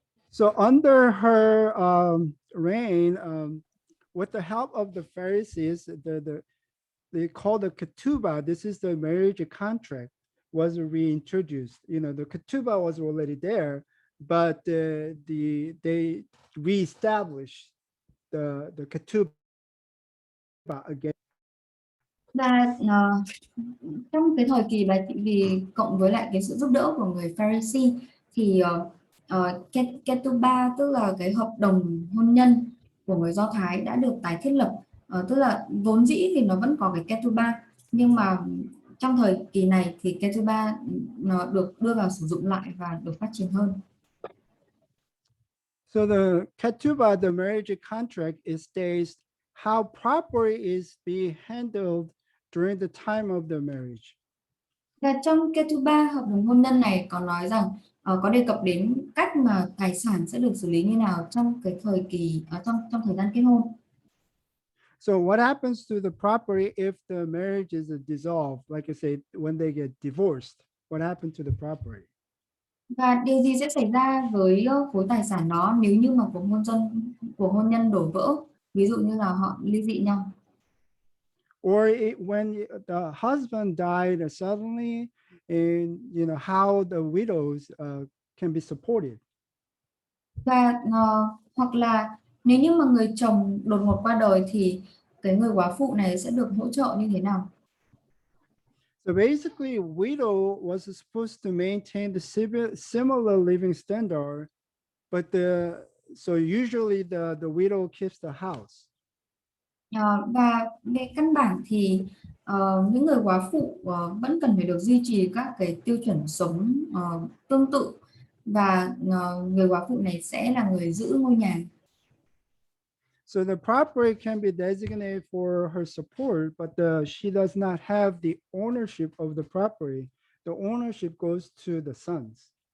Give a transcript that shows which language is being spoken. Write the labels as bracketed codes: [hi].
[en] So under her reign, with the help of the Pharisees, they call the ketubah. This is the marriage contract was reintroduced. The ketubah was already there, but they reestablished the ketubah again. [vi] Và trong cái thời kỳ bà trị vì cộng với lại cái sự giúp đỡ của người Pharisee thì ketubah, tức là cái hợp đồng hôn nhân của người Do Thái đã được tái thiết lập. Tức là vốn dĩ thì nó vẫn có cái ketubah, nhưng mà trong thời kỳ này thì ketubah nó được đưa vào sử dụng lại và được phát triển hơn. [en] So the ketubah, the marriage contract, it states how property is being handled during the time of the marriage. [vi] Và trong ketubah, hợp đồng hôn nhân này có nói rằng có đề cập đến cách mà tài sản sẽ được xử lý như nào trong cái thời kỳ trong thời gian kết hôn. [en] So what happens to the property if the marriage is dissolved? Like I said, when they get divorced, what happened to the property? [vi] Và điều gì sẽ xảy ra với khối tài sản đó nếu như mà cuộc hôn nhân đổ vỡ, ví dụ như là họ ly dị nhau? [en] Or when the husband died suddenly, and how the widows can be supported. [vi] Và hoặc là nếu như mà người chồng đột ngột qua đời thì cái người góa phụ này sẽ được hỗ trợ như thế nào? [en] So basically, widow was supposed to maintain the similar living standard, but so usually the widow keeps the house. [vi] Và về căn bản thì những người góa phụ vẫn cần phải được duy trì các cái tiêu chuẩn sống tương tự, và người góa phụ này sẽ là người giữ ngôi nhà. [en] So the property can be designated for her support, but she does not have the ownership of the property. The ownership goes to the sons.